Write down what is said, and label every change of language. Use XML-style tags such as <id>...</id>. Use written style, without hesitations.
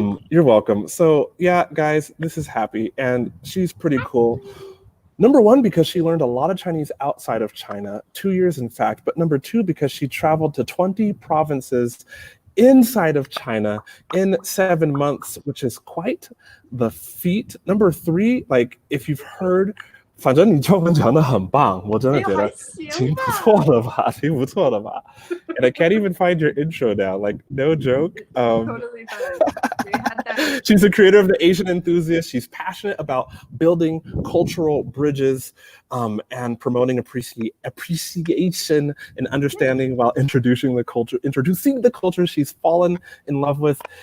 <en>You're welcome. So yeah, guys, this is Happi, and she's pretty cool. Number one, because she learned a lot of Chinese outside of China, 2 years in fact, but number two, because she traveled to 20 provinces inside of China in 7 months, which is quite the feat. Number three, like if you've heard,</en> <zh>反正你中文讲得很棒，我真的觉得挺不错的吧，挺不错的吧。</zh> <en>And I can't even find your intro now, like no joke. Totally fine. She's the creator of The Asian Enthusiast. She's passionate about building cultural bridges and promoting appreciation and understanding while introducing the culture she's fallen in love with.</en>